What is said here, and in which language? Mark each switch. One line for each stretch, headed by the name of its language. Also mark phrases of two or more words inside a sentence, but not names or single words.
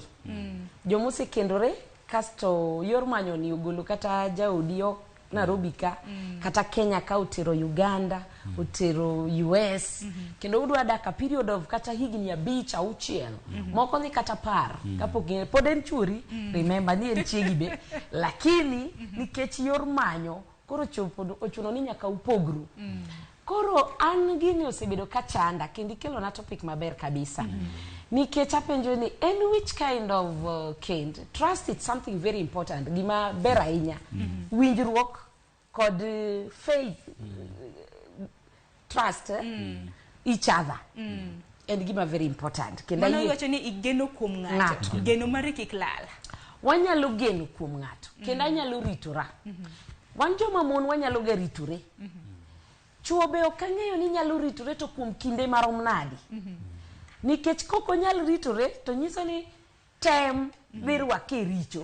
Luo (Kenya and Tanzania): Jomusekendore kasto yor manyo ni ogolo kata jaodio Nairobi ka kata Kenya ka utero Uganda, utero US, kendo udwa daka
English: period of
Luo (Kenya and Tanzania): kata higni 5 au 6, moko ni kata par kapok pod en churi, remember ni en chiegi be, lakini nikech yor manyo koro chopo ochuno ni nyaka upogru. Koro an gini osebedo ka chanda kendo kelo na topic maber kabisa. Nikech apenjo ni
English: which kind of kind? Trust is something very important.
Luo (Kenya and Tanzania): Gima ber ahinya. Winjruok kod
English: faith, trust each other. And gima very important.
Luo (Kenya and Tanzania): Kendo mano wacho ni igeno kuom ng'ato. Geno mari kik lal. Wanyalo geno kuom ng'ato. Kendo anyalo ritora. Wan joma mon wanyalo ga ritore. Chuo be okang'eyo ni nyalo ritore to kuom kinde marom nadi. Nikech koko nyalo ritore to nyiso ni tem dhi rwake richo.